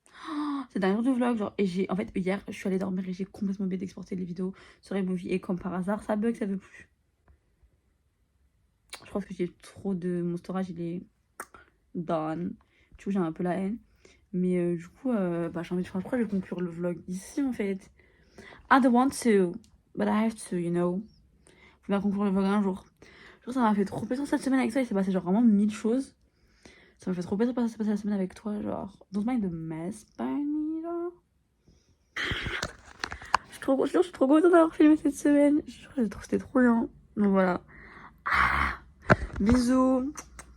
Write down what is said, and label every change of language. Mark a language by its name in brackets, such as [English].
[French] Oh, c'est dernier jour de vlog genre, et en fait hier je suis allée dormir et j'ai complètement oublié d'exporter les vidéos sur iMovie et comme par hasard ça bug, ça veut plus. Je pense que j'ai trop de... mon storage il est done. Du coup j'ai un peu la haine. Mais du coup bah j'ai envie de faire... Pourquoi je vais conclure le vlog ici en fait? [English] I don't want to, but I have to, you know. [French] Faut bien conclure le vlog un jour. Genre ça m'a fait trop plaisir cette semaine avec toi, il s'est passé genre vraiment 1000 choses. Ça m'a fait trop plaisir de passer la semaine avec toi, genre [English] don't mind the mess by me, [French] genre. Je suis trop contente d'avoir filmé cette semaine. Je jure, c'était trop bien. Donc voilà. Bisous.